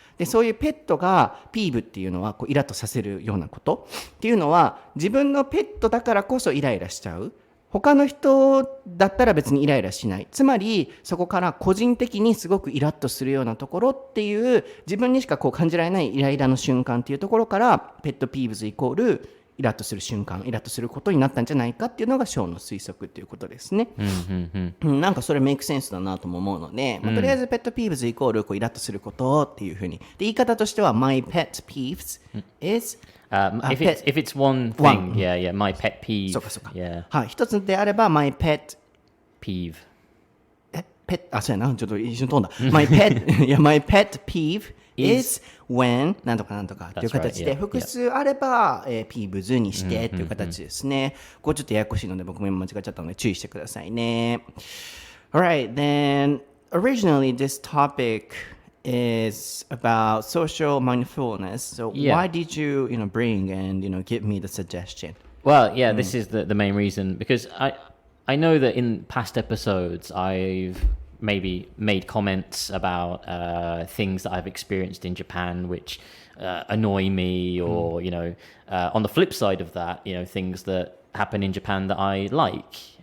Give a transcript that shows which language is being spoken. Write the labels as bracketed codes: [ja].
[ja] でそういうペットがピーブっていうのはこうイラッとさせるようなことっていうのは、自分のペットだからこそイライラしちゃう、他の人だったら別にイライラしない、つまりそこから個人的にすごくイラッとするようなところっていう、自分にしかこう感じられないイライラの瞬間っていうところから、ペットピーブズイコールイラッとする瞬間、イラッとすることになったんじゃないかっていうのがショーの推測っていうことですね。なんかそれメイクセンスだなとも思うので、とりあえずペットピーブズイコールこうイラッとすることっていうふうに、で言い方としては [en] My pet peeves is if it's one thing, yeah, my pet peeve. [ja] そうかそうか。 [en] Yeah. [ja] はい、一つであれば [en] My pet peeve. [ja] そうやな、ちょっと一瞬飛んだ。 [en] My pet peeve is when [ja] なんとかなんとかっていう形で、複数あればピーブズにしてっていう形ですね。これちょっとややこしいので僕も今間違っちゃったので注意してくださいね。 [en] Alright, then originally this topic is about social mindfulness. So why did you bring and give me the suggestion? Well, yeah, this is the main reason, because I know that in past episodes I've maybe made comments about things that I've experienced in Japan which annoy me, or on the flip side of that, things that happen in Japan that I like.